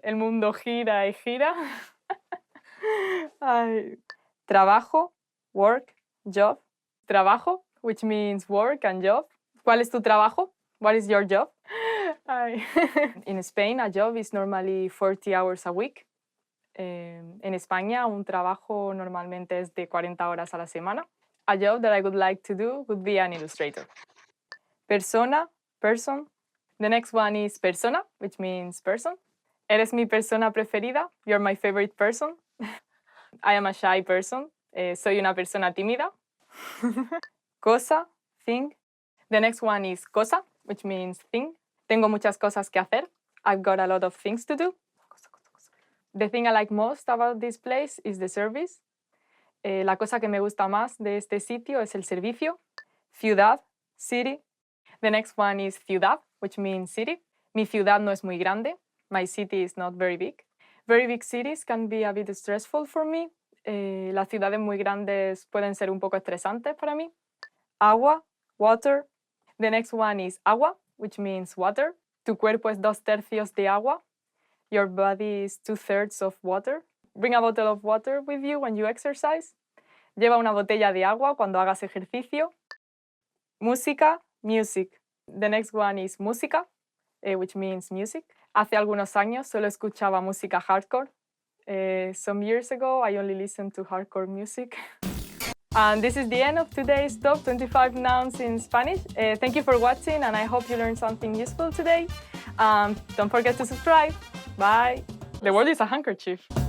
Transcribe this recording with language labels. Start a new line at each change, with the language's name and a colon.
Spanish: El mundo gira y gira. Ay.
English: Trabajo, work, job. Trabajo, which means work and job.
Spanish: ¿Cuál es tu trabajo?
English: What is your job? Ay. In Spain, a job is normally 40 hours a week.
Spanish: En España, un trabajo normalmente es de 40 horas a la semana.
English: A job that I would like to do would be an illustrator. Persona, person. The next one is persona, which means person.
Spanish: Eres mi persona preferida.
English: You're my favorite person. I am a shy person.
Spanish: Soy una persona tímida. Cosa, thing.
English: The next one is cosa, which means thing.
Spanish: Tengo muchas cosas que hacer.
English: I've got a lot of things to do. The thing I like most about this place is the service.
Spanish: La cosa que me gusta más de este sitio es el servicio. Ciudad, city.
English: The next one is ciudad, which means city.
Spanish: Mi ciudad no es muy grande.
English: My city is not very big. Very big cities can be a bit stressful for me.
Spanish: Las ciudades muy grandes pueden ser un poco estresantes para mí. Agua, water.
English: The next one is agua, which means water.
Spanish: Tu cuerpo es 2/3 de agua.
English: Your body is 2/3 of water. Bring a bottle of water with you when you exercise.
Spanish: Lleva una botella de agua cuando hagas ejercicio. Música, music.
English: The next one is música, which means music.
Spanish: Hace algunos años solo escuchaba música hardcore.
English: Some years ago, I only listened to hardcore music. And this is the end of today's top 25 nouns in Spanish. Thank you for watching, and I hope you learned something useful today. Don't forget to subscribe. Bye. The word is a handkerchief.